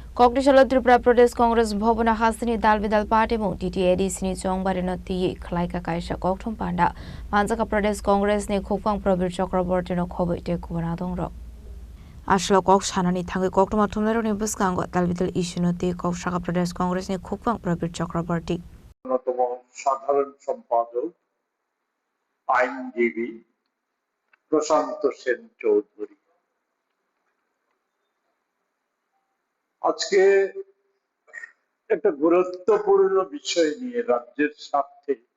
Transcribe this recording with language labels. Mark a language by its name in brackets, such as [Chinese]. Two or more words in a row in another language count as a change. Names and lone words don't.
[Kok Borok] Kokdishala Tripura Pradesh Congress Bhavana Hasini Dalbidal Party Mo TTADC ni Chongbarina Ti Khlaika Kaisha Kokthum Panda Manjaka Pradesh Congress ni Khokpang Prabir Chakraborty no Khobai te Kubanadong Ro Ashla Kok Shanani Tangi Koktuma Tumero ni Buskango Dalbidal Issue Ti Kokshaka Pradesh Congress ni Khokpang Prabir Chakraborty [Bangla] সাধারণ সম্পাদক আইনজীবী প্রশান্ত সেন চৌধুরী আজকে একটা গুরুত্বপূর্ণ বিষয় নিয়ে রাজ্যের স্বার্থে